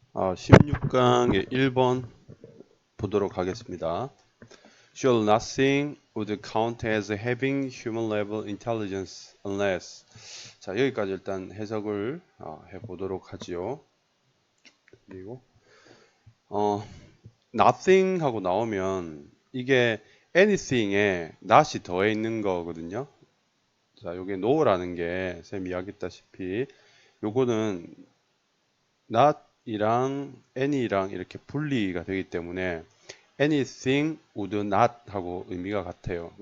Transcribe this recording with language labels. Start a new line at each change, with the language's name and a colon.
Korean: 16강의 1번 보도록 하겠습니다.
English: Surely nothing would count as having human level intelligence unless.
Korean: 자, 여기까지 일단 해석을 해보도록 하지요. 그리고 nothing 하고 나오면 이게 anything에 not이 더해 있는 거거든요. 자, 요게 no라는 게 쌤 이야기했다시피 요거는 not이랑 any랑 이렇게 분리가 되기 때문에
English: anything would not
Korean: 하고 의미가 같아요.